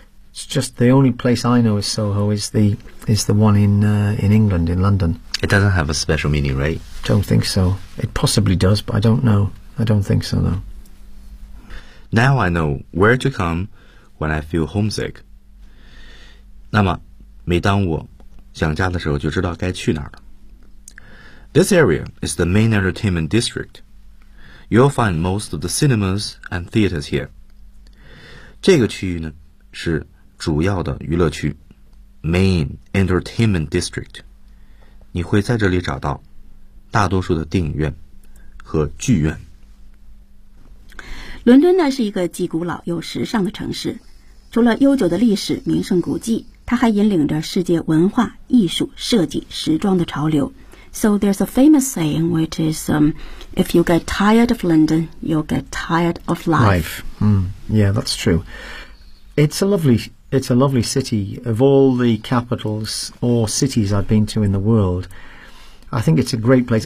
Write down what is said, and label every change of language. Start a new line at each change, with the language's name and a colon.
English: It's just the only place I know is Soho is the one in England, in London. It doesn't have a special meaning, right? Don't think so. It possibly does, but I don't know. I don't think so, though. Now I know where to come when I feel homesick.
Chinese: 那么每当我想家的时候就知道该去哪儿了。
English: This area is the main entertainment district. You'll find most of the cinemas and theaters here.
Chinese: 这个区域呢是主要的娱乐区 ,
English: main entertainment district.
Chinese: 你会在这里找到大多数的电影院和剧院。伦敦呢是一个既古老又时尚的城市，除了悠久的历史名胜古迹，它还引领着世界文化、艺术、设计、时装的潮流。
English: So there's a famous saying which is, if you get tired of London, you'll get tired of life. Yeah, that's true. It's a lovely city. Of all the capitals or cities I've been to in the world, I think it's a great place.